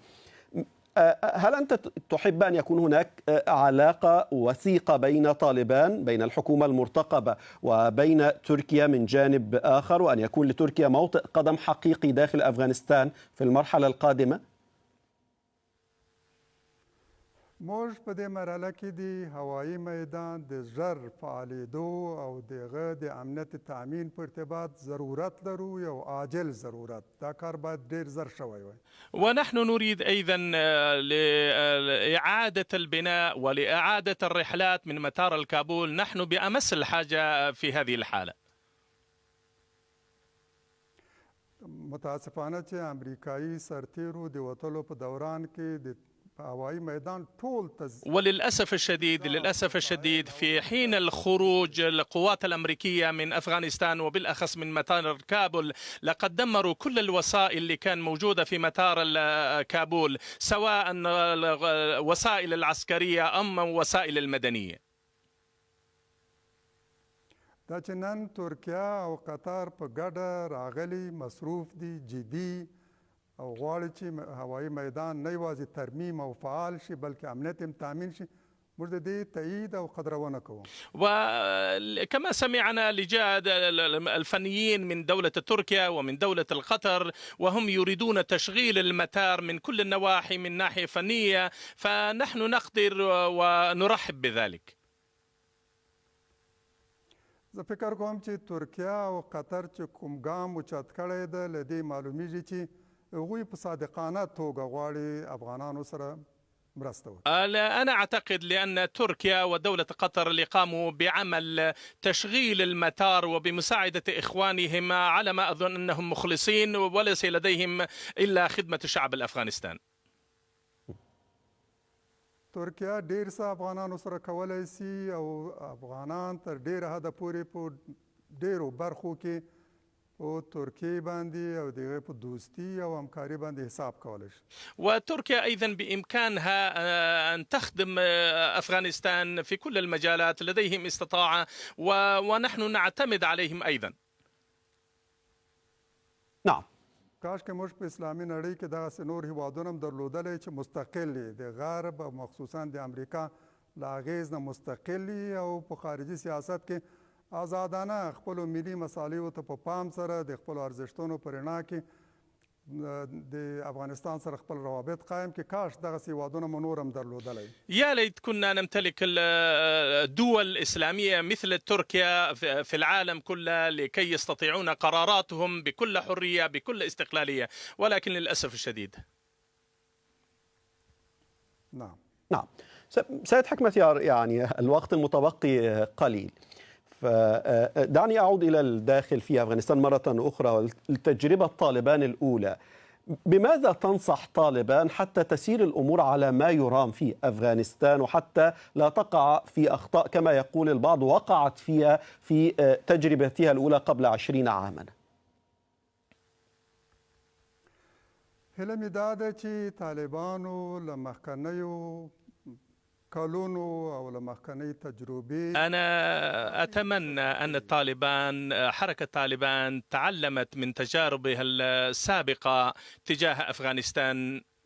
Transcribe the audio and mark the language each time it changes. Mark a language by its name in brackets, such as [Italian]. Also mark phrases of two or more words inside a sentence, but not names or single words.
[Arabic] هل أنت تحب أن يكون هناك علاقة وثيقة بين طالبان، بين الحكومة المرتقبة وبين تركيا من جانب آخر، وأن يكون لتركيا موطئ قدم حقيقي داخل أفغانستان في المرحلة القادمة؟ [Pashto] موږ په دې مرحله کې د هوایي میدان د ژر فعالېدو او دغه د امنیت تأمین په ارتباط ضرورت لرو، یو عاجل ضرورت. دا کار باید ډېر زر شوی وای. [Arabic] ونحن نريد أيضا لإعادة البناء ولإعادة الرحلات من مطار الكابول، نحن بأمس الحاجة في هذه الحالة. [Pashto] متاسفانه چې امریکایي سرتیرو د وتلو په دوران کې د [Arabic] وللأسف الشديد في حين الخروج القوات الأمريكية من أفغانستان وبالأخص من مطار كابول لقد دمروا كل الوسائل اللي كان موجودة في مطار كابول، سواء الوسائل العسكرية أم وسائل المدنية. [Pashto] دا چې نن ترکیه او قطر په ګډه راغلي مصروف دي جدي او غواړي چې هوایي میدان نه یوازې ترمیم او فعال شي بلکې امنیت هم تامین شي، موږ د دې تایید او قدرونه کوو. [Arabic] وكما سمعنا لجان الفنيين من دولة تركيا ومن دولة القطر وهم يريدون تشغيل المطار من كل النواحي من ناحية فنية، فنحن نقدر ونرحب بذلك. [Pashto] زه فکر کوم چې ترکیه او قطر چې کوم ګام اوچت کړی ده له دې معلومیږي چې هغوی په صادقانه توګه غواړي افغانانو سره مرسته وکړي. [Arabic] أنا أعتقد لأن تركيا ودولة قطر اللي قاموا بعمل تشغيل المطار وبمساعدة إخوانهم على ما أظن أنهم مخلصين وليس لديهم إلا خدمة الشعب الأفغانستان. [Pashto] ترکیه ډیر څه افغانانو سره کولی سي او افغانان تر ډیره حده پورې په ډیرو برخو کې په ترکیې باندې او د هغې په دوستي او همکاري باندې حساب کولی شي. [Arabic] وتركيا أيضا بإمكانها أن تخدم أفغانستان في كل المجالات، لديهم استطاعة ونحن نعتمد عليهم أيضا. نعم. [Pashto] کاشکې موږ په اسلامي نړۍ کې دغسې نور هیوادونه هم درلودلی چې مستقل دي د غرب او مخصوصا د امریکا له اغېز نه مستقل دي او په خارجي سیاست کې آزادانه خپلو ملي مصالحو ته په پام سره د خپلو ارزښتونو په رڼا کې د افغانستان سره خپل روابط قائم کې. کاش دغسې هیوادونه مو نور هم درلودلی. [Arabic] يا ليت كنا نمتلك الدول الإسلامية مثل تركيا في العالم كله لكي يستطيعون قراراتهم بكل حرية بكل استقلالية، ولكن للأسف الشديد. نعم. نعم. سيد حكمتيار، يعني الوقت المتبقي قليل، فدعني أعود إلى الداخل في أفغانستان مرة أخرى. التجربة طالبان الأولى، بماذا تنصح طالبان حتى تسير الأمور على ما يرام في أفغانستان وحتى لا تقع في أخطاء كما يقول البعض وقعت فيها في تجربتها الأولى قبل 20 عاما؟ [Pashto] هیله مې دا ده چې طالبانو له مخکنیو کلونو او له مخکنۍ تجربې [Arabic] أنا أتمنى أن حركة طالبان تعلمت من تجاربها السابقة تجاه أفغانستان.